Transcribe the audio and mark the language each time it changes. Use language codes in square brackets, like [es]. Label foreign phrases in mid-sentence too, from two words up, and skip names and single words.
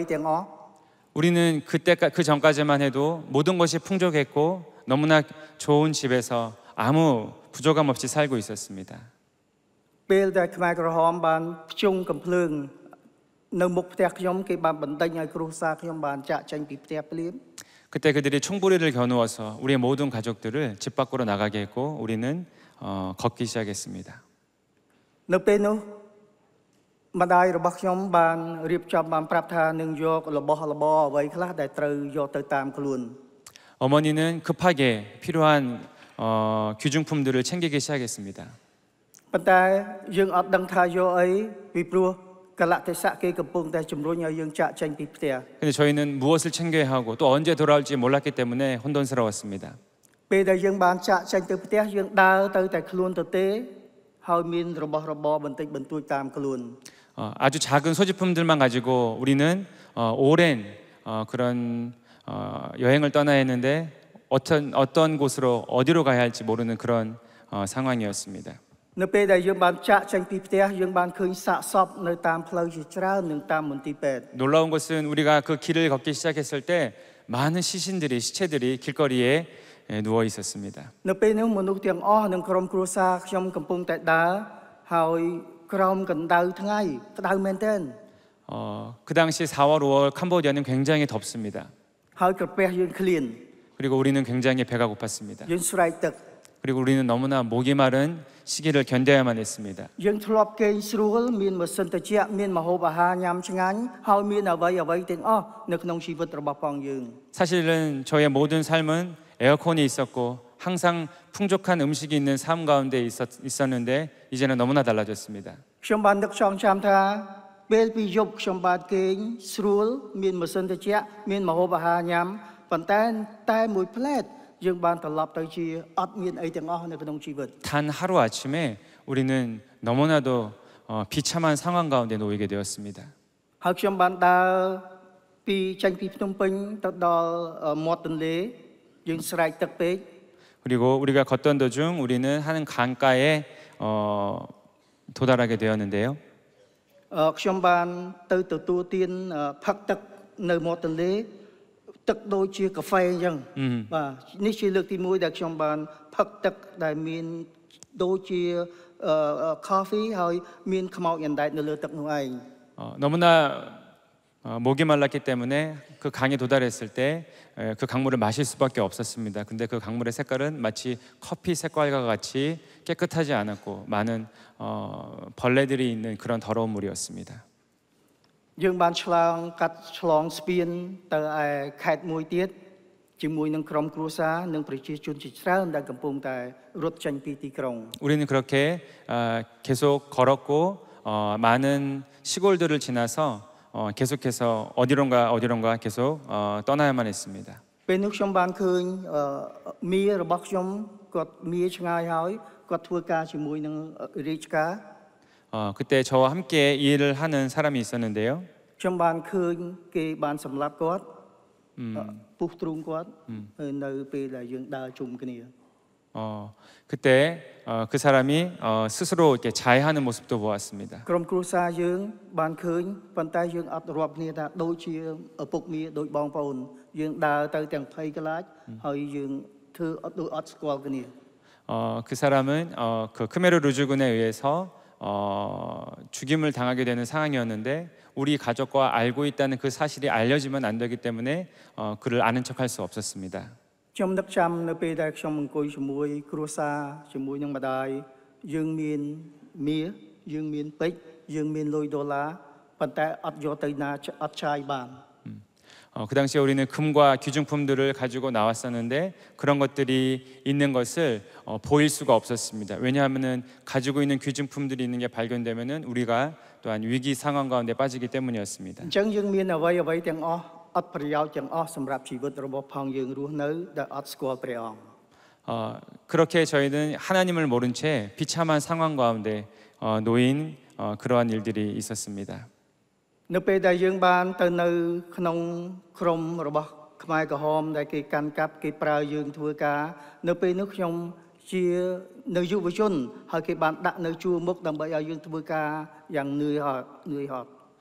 [ko] 우리는 그때 그 전까지만 해도 모든 것이 풍족했고 너무나 좋은 집에서 아무 부족함 없이 살고 있었습니다. [km] ពេលដែលខ្មែរក្រហមបានភ្ជុងកំភ្លើងនៅមុខផ្ទះខ្ញុំគេបានបណ្ដេញឲ្យគ្រួសារខ្ញុំបានចាក់ចេញពីផ្ទះភ្លាម [ko] 그때 그들이 총부리를 겨누어서 우리의 모든 가족들을 집 밖으로 나가게 했고 우리는 걷기 시작했습니다. [km] នៅពេលនោះម្ដាយរបស់ខ្ញុំបានរៀបចំបានប្រាប់ថានឹងយករបស់របរអ្វីខ្លះដែលត្រូវយកទៅតាមខ្លួន [ko] 어머니는 급하게 필요한 귀중품들을 챙기기 시작했습니다. [km] ប៉ុន្តែយើងអត់ដឹងថាយកអីពីព្រោះកលៈទេសៈគេកំពុងតែជំរុញឲ្យយើងចាក់ចេញពីផ្ទះ [ko] 근데 저희는 무엇을 챙겨야 하고 또 언제 돌아올지 몰랐기 때문에 혼돈스러웠습니다. [km] ពេលដែលយើងបានចាក់ចេញទៅផ្ទះយើងដើរទៅតែខ្លួនទៅទេហើយមានរបស់របរបន្តិចបន្តួចតាមខ្លួន [ko] 아주 작은 소지품들만 가지고 우리는 오랜 그런 여행을 떠나야 했는데 어떤 곳으로 어디로 가야 할지 모르는 그런 상황이었습니다. [km] នៅពេលដែលយើងបានចាក់ចេញពីផ្ទះយើងបានឃើញសាកសពនៅតាមផ្លូវជាច្រើននិងតាមមន្ទីរពេទ្យ [ko] 놀라운 것은 우리가 그 길을 걷기 시작했을 때 많은 시체들이 길거리에 누워 있었습니다. [km] នៅពេលនោះមនុស្សទាំងអស់និងក្រុមគ្រួសារខ្ញុំកំពុងតែដើរហើយក្រោមកម្ដៅថ្ងៃក្ដៅមែនទែន [ko] 그 당시 4월, 5월 캄보디아는 굉장히 덥습니다. [km] ហើយក្រពះយើងឃ្លាន [ko] 그리고 우리는 굉장히 배가 고팠습니다. [km] យើងស្រែកទឹក [ko] 그리고 우리는 너무나 목이 마른 시기를 견뎌야만 했습니다. [km] យើងធ្លាប់គេងស្រួលមានម៉ាស៊ីនត្រជាក់មានម្ហូបអាហារញ៉ាំឆ្ងាញ់ហើយមានអ្វីទាំងអស់នៅក្នុងជីវិតរបស់ផងយើង [ko] 사실은 저의 모든 삶은 에어컨이 있었고 항상 풍족한 음식이 있는 삶 가운데 있었는데 이제는 너무나 달라졌습니다. [km] ខ្ញុំបាននឹកចងចាំថាពេលពីយប់ខ្ញុំបានគេងស្រួលមានម៉ាស៊ីនត្រជាក់មានម្ហូបអាហារញ៉ាំប៉ុន្តែតែមួយផ្លែតយើងបានត្រឡប់ទៅជាអត់មានអីទាំងអស់នៅក្នុងជីវិត [ko] 단 하루 아침에 우리는 너무나도 비참한 상황 가운데 놓이게 되었습니다. [km] ហើយខ្ញុំបានដើរពីចេញពីភ្នំពេញទៅដល់មាត់ទន្លេយើងស្រែកទឹកពេក [ko] 그리고 우리가 걷던 도중 우리는 한 강가에 도달하게 되었는데요. [km] ខ្ញុំបានទៅទទួលទានផឹកទឹកនៅមាត់ទន្លេទឹកដូចជាកាហ្វេអញ្ចឹងបាទនេះជាលើកទី1ដែលខ្ញុំបានផឹកទឹកដែលមានដូចជា coffee ហើយមានខ្មោចអណ្ដែតនៅលើទឹកនោះឯង [ko] 너무나 목이 말랐기 때문에 그 강에 도달했을 때 그 강물을 마실 수밖에 없었습니다. 근데 그 강물의 색깔은 마치 커피 색깔과 같이 깨끗하지 않았고 많은 벌레들이 있는 그런 더러운 물이었습니다. [km] យើងបានឆ្លងស្ពានទៅឯខេត្តមួយទៀតជាមួយនឹងក្រុមគ្រួសារនិងប្រជាជនជាច្រើនដែលកំពុងតែរត់ចេញពីទីក្រុង [ko] 우리는 그렇게 계속 걸었고 많은 시골들을 지나서 계속해서 어디론가 계속 떠나야만 했습니다. [km] ពេលនោះខ្ញុំបានឃើញមីរបស់ខ្ញុំគាត់មីឆ្ងាយហើយគាត់ធ្វើការជាមួយនឹងរាជការ [ko] 그때 저와 함께 이 일을 하는 사람이 있었는데요. [km] ខ្ញុំបានឃើញគេបានសម្លាប់គាត់ពុះទ្រូងគាត់នៅពេលដែលយើងដើរជុំគ្នា [ko] 그때 그 사람이 스스로 이렇게 자해하는 모습도 보았습니다. [km] ក្រុមគ្រួសារយើងបានឃើញប៉ុន្តែយើងអត់រាប់គ្នាថាដូចជាឪពុកមីដូចបងប្អូនយើងដើរទៅទាំងភ័យកលាចហើយយើងធ្វើអត់ស្គាល់គ្នា [ko] 그 사람은 그 크메르 루즈군에 의해서 죽임을 당하게 되는 상황이었는데 우리 가족과 알고 있다는 그 사실이 알려지면 안 되기 때문에 그를 아는 척할 수 없었습니다. [km] ខ្ញុំនឹកចាំនៅពេលដែលខ្ញុំអង្គុយជាមួយគ្រួសារជាមួយនឹងម្ដាយយើងមានមាសយើងមានពេជ្រយើងមានលុយដុល្លារប៉ុន្តែអត់យកទៅណាអត់ចាយបាន [ko] 그 당시에 우리는 금과 귀중품들을 가지고 나왔었는데 그런 것들이 있는 것을 보일 수가 없었습니다. 왜냐하면은 가지고 있는 귀중품들이 있는 게 발견되면은 우리가 또한 위기 상황 가운데 빠지기 때문이었습니다. [km] អញ្ចឹងយើងមានអ្វីទាំងអស់អត់ប្រយោជន៍ទាំងអស់សម្រាប់ជីវិតរបស់ផងយើងរស់នៅដែលអត់ស្គាល់ព្រះអង្គ [ko] 그렇게 저희는 하나님을 모른 채 비참한 상황 가운데 놓인 그러한 일들이 있었습니다. [km] នៅពេលដែលយើងបានទៅនៅក្នុងក្រុមរបស់ខ្មែរក្រហមដែលគេកាន់កាប់គេប្រើយើងធ្វើការនៅពេលនោះខ្ញុំជានៅយុវជនហើយគេបានដាក់នៅជួរមុខដើម្បីឲ្យយើងធ្វើការយ៉ាងនឿយហត់